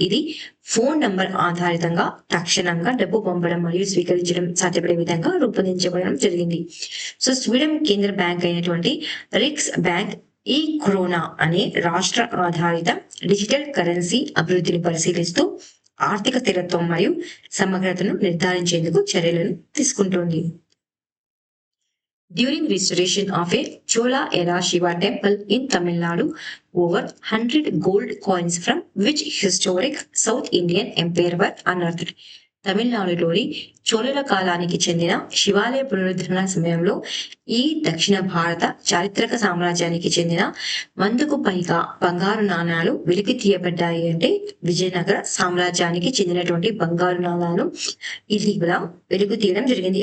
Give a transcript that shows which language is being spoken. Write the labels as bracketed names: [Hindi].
[Telugu] ఇది phone number ఆధారితంగా తక్షణంగా డబ్బు పంపడం మరియు స్వీకరించడం సాధ్యపడే విధంగా రూపొందించబడడం జరిగింది. సో స్వీడన్ కేంద్ర బ్యాంక్ అయినటువంటి రిక్స్ బ్యాంక్ ఈ క్రోనా అనే రాష్ట్ర ఆధారిత డిజిటల్ కరెన్సీ అభివృద్ధిని పరిశీలిస్తూ ఆర్థిక స్థిరత్వం మరియు సమగ్రతను నిర్ధారించేందుకు చర్యలను తీసుకుంటోంది. [English] During restoration of a Chola era Shiva temple in Tamil Nadu, over 100 gold coins from which historic South Indian empire were unearthed. [Telugu] తమిళనాడులోని చోళుల కాలానికి చెందిన శివాలయ పునరుద్ధరణ సమయంలో ఈ దక్షిణ భారత చారిత్రక సామ్రాజ్యానికి చెందిన 100కు పైగా బంగారు నాణాలు వెలికి తీయబడ్డాయి. అంటే విజయనగర సామ్రాజ్యానికి చెందినటువంటి బంగారు నాణాలు ఇది కూడా వెలుగు తీయడం జరిగింది.